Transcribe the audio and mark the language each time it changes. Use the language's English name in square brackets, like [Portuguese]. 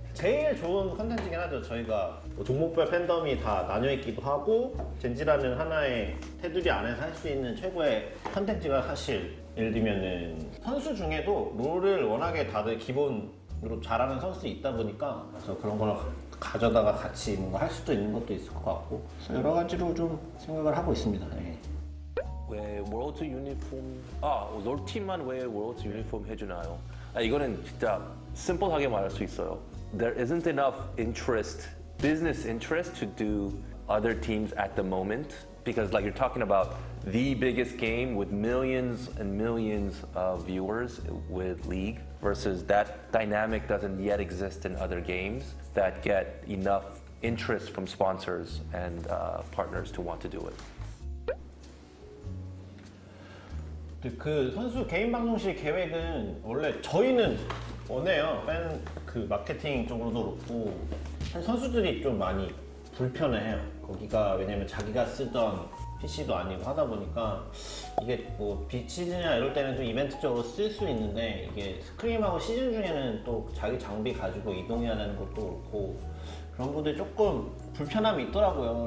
[Korean] 제일 좋은 컨텐츠긴 하죠. 저희가 뭐 종목별 팬덤이 다 나뉘어 있기도 하고 젠지라는 하나의 테두리 안에서 할 수 있는 최고의 컨텐츠가 사실 예를 들면은 선수 중에도 롤을 워낙에 다들 기본으로 잘하는 선수 있다 보니까 그래서 그런 걸 가져다가 같이 뭔가 할 수도 있는 것도 있을 것 같고 그래서 여러 가지로 좀 생각을 하고 있습니다. 네. 왜 월드 유니폼 롤 팀만 왜 월드 유니폼 해주나요? 이거는 진짜 심플하게 말할 수 있어요. [English] There isn't enough interest, business interest to do other teams at the moment because like you're talking about the biggest game with millions and millions of viewers with League versus that dynamic doesn't yet exist in other games that get enough interest from sponsors and partners to want to do it. [Korean] 그 선수 개인 방송실 계획은 원래 저희는 원해요. 팬 그 마케팅 쪽으로도 그렇고 선수들이 좀 많이 불편해해요. 거기가 왜냐면 자기가 쓰던 PC도 아니고 하다 보니까 이게 뭐 비시즌이나 이럴 때는 좀 이벤트적으로 쓸 수 있는데 이게 스크림하고 시즌 중에는 또 자기 장비 가지고 이동해야 되는 것도 그렇고 그런 부분들이 조금 불편함이 있더라고요.